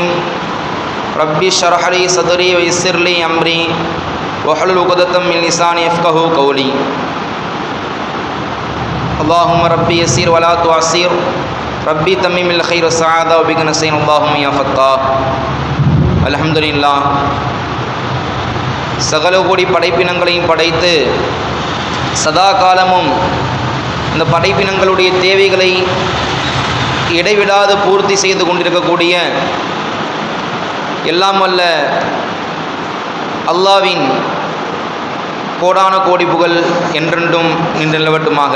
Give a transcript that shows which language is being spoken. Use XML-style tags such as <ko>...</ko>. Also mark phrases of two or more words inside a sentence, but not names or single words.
<ar>ربي اشرح لي صدري ويسر لي أمري واحلل عقدة من لساني يفقهوا قولي. اللهم ربي يسير ولا تعسير، ربي تمم الخير والسعادة وبك نستعين اللهم يا فتاح. الحمد لله.</ar> <ta>சகல கோடி படைப்பினங்களையும் படைத்து சதா காலமும் இந்த படைப்பினங்களுடைய தேவைகளை இடைவிடாது பூர்த்தி செய்து கொண்டிருக்கக்கூடிய எல்லாம் வல்ல அல்லாஹ்வின் கோடான கோடி புகழ் என்றென்றும் நின்று நிலவட்டுமாக.</ta>